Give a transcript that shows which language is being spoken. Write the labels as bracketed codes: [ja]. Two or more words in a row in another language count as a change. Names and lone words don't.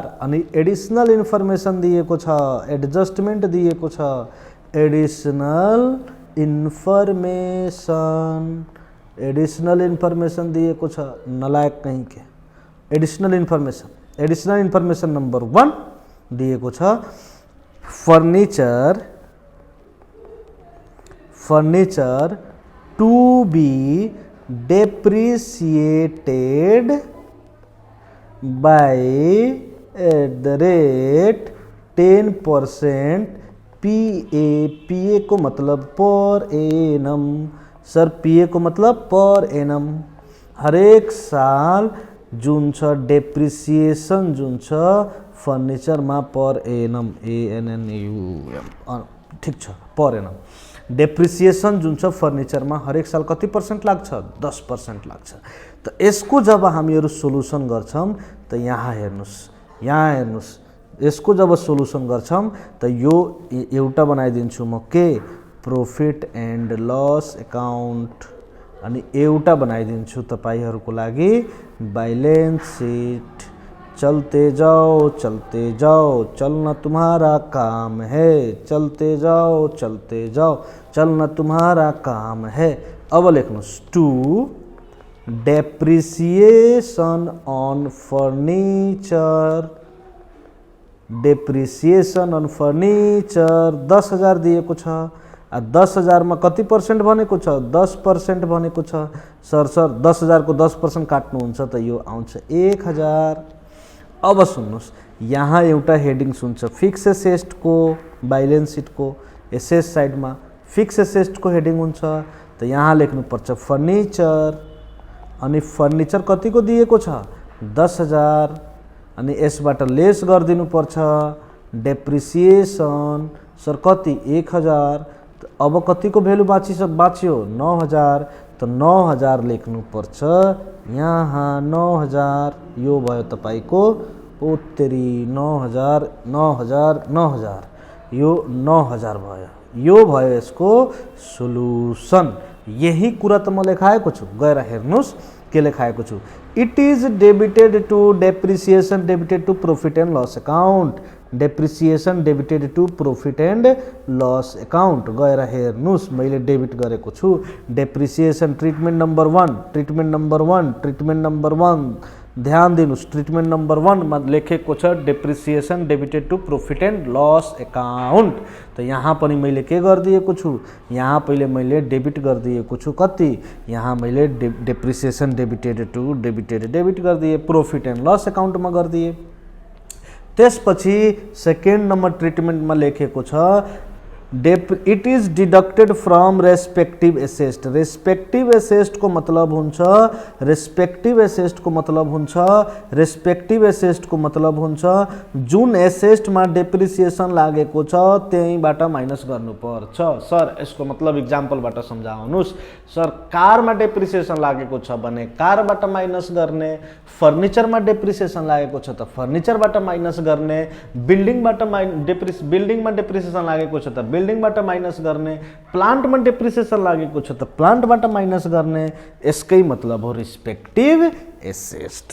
[ne] अनि [en] additional information [ne] दिएको छ, एडजस्टमेन्ट दिएको छ, [en] additional information, additional information [ne] दिएको छ [hi] नलायक कहीं के। [en] additional information number [ne] 1 दिएको छ फर्निचर, [en] furniture to be depreciated by [ne] @10% PA को मतलब [en] per annum. [ne] सर PA को मतलब [en] per annum, [ne] हरेक साल जुन छ डेप्रिसिएसन जुन छ फर्निचरमा [en] per annum, [ne] ANNUM, ठीक छ [en] per annum. [ne] डेप्रिसिएसन जुन छ फर्निचरमा हरेक साल कति % लाग्छ? 10% लाग्छ। त यसको जब हामीहरू सोलुसन गर्छौं त यहाँ हेर्नुस्, यसको जब सोलुसन गर्छौं त यो एउटा बनाइदिन्छु म के [en] profit and loss account, [ne] अनि एउटा बनाइदिन्छु तपाईहरुको लागि [en] balance sheet. [hi] चलते जाओ चलना तुम्हारा काम है, चलते जाओ चलना तुम्हारा काम है। [ne] अब लेख्नुस् [en] to depreciation on furniture, depreciation on furniture [ne] 10,000 दिएको छ। 10,000 मा कति % भनेको छ? 10% भनेको छ। सर 10,000 को 10% काट्नुहुन्छ त यो आउँछ 1,000। अब सुन्नुस्, यहाँ एउटा हेडिङ्स हुन्छ [en] fixed asset [ne] को, [en] balance sheet [ne] को [en] asset side [ne] में [en] fixed asset [ne] को हेडिङ हुन्छ। त यहाँ लेख्नुपर्छ फर्निचर, अनि फर्निचर कति को दिएको छ? 10,000, अनि यसबाट लेस गरिदिनु पर्छ डेप्रिसिएसन। सर कति? 1,000। अब कति को भ्यालु बाँच्यो? 9,000। त 9,000 लेख्नु पर्छ यहाँ 9,000। यो भयो तपाईको उत्तरी 9,000 9,000 9,000, यो 9,000 भयो। यो भयो यसको सोलुसन। यही कुरा त म लेखाएको छु, गएर हेर्नुस् के लेखाएको छु। [en] it is debited to depreciation debited to profit and loss account depreciation debited to profit and loss account, डेप्रिसिएसन डेबिटेड टू प्रॉफिट एंड लॉस अकाउंट। [ne] गएर हेर्नुस् मैले डेबिट गरेको छु। डेप्रिसिएसन [en] treatment number [ne] 1, [en] treatment number [ne] 1, [en] treatment number [ne] 1, ध्यान दिनुस् [en] treatment number [ne] 1 मा लेखेको छ [en] depreciation debited to profit and loss account. [ne] त यहाँ पनि मैले के गरिदिएको छु? यहाँ पहिले मैले डेबिट गरिदिएको छु। कति? यहाँ मैले [en] depreciation debited to [ne] डेबिट गरिदिए, [en] profit and loss account [ne] में गरिदिए। त्यसपछि [en] second number treatment [ne] में लेखेको छ [en] it is deducted from respective asset. respective asset [ne] को मतलब हुन्छ, [en] respective asset [ne] को मतलब हुन्छ, [en] respective asset [ne] को मतलब हुन्छ जुन एसेस्ट में डेप्रिसिएसन लागेको छ त्यहीबाट माइनस गर्नुपर्छ। सर यसको मतलब इक्जाम्पलबाट सम्झाउनुस्। सर कार में डेप्रिसिएसन लागेको छ भने कारबाट माइनस गर्ने, फर्निचर में डेप्रिसिएसन लागेको छ त फर्निचरबाट माइनस गर्ने, बिल्डिङ में डेप्रिसिएसन लागेको छ त बिल्डिङबाट माइनस गर्ने, प्लान्टमा डेप्रिसिएसन लागेको छ त प्लान्टबाट माइनस गर्ने, यसकै मतलब हो [en] respective asset.